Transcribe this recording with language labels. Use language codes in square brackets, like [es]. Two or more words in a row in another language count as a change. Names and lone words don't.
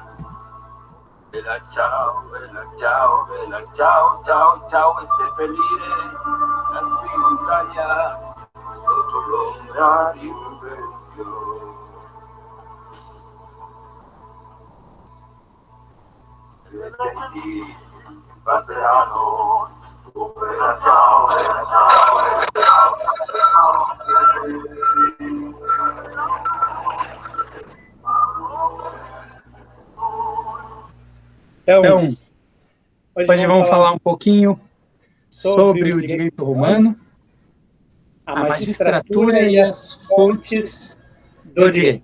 [it] Bella ciao, bella ciao, bella ciao, ciao, ciao, e seppellire lassù in montagna sotto l'ombra di un vecchio. Le genti passeranno, bella ciao, bella ciao, bella ciao, [pt] Então, hoje vamos falar um pouquinho sobre o direito romano, a magistratura e as fontes do direito.